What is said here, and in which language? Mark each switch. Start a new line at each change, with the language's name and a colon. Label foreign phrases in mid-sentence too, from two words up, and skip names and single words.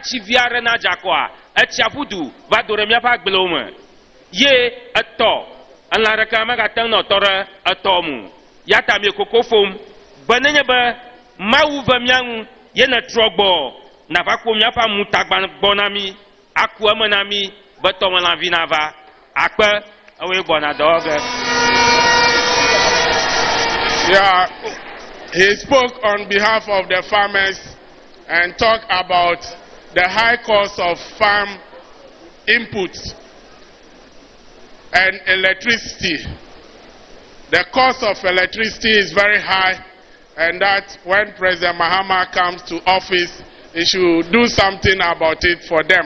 Ewe: tsi vi aɖe na dzakɔa etsiaƒu du va do ɖe miaƒe agblewo me ye etɔ elã ɖeka megate ŋu nɔ tɔ ɖe etɔ mu ya ta mie koko ƒom be nenye be mawu ve mia ŋu ye ne trɔ gbɔ nava kpɔ miaƒe amutagba gbɔ na mi aku eme na mi be tɔmelãvi nava akpe ewoe gbɔna dɔwɔge.
English: Yeah, he spoke on behalf of the farmers and talked about the high cost of farm inputs and electricity. The cost of electricity is very high, and that when President Mahama comes to office, he should do something about it for them.